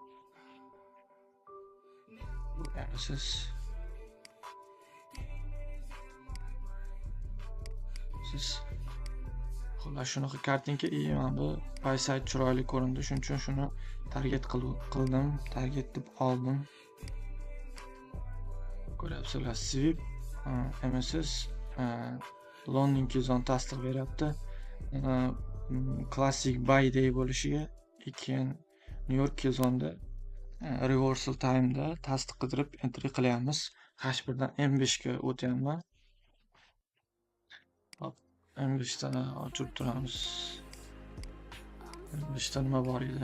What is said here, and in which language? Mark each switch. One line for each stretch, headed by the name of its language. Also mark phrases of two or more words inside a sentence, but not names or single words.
Uzbek: Siz xullas shunaqa kartinka mana bu
English: buy side
Uzbek: chiroyli ko'rindi. Shuning uchun shuni target qildim, target deb oldim. Ko'ryapsizlar,
English: sweep MSS
Uzbek: London Killzone tasdiq beryapti.
English: Classic buy day
Uzbek: bo'lishiga keyin New York Killzone'da
English: reversal time'da
Uzbek: tasdiq qidirib entry qilyapmiz. H1 dan M5 ga o'tyapman. Hop, M5 dan ochib turamiz. M5 da nima bor edi?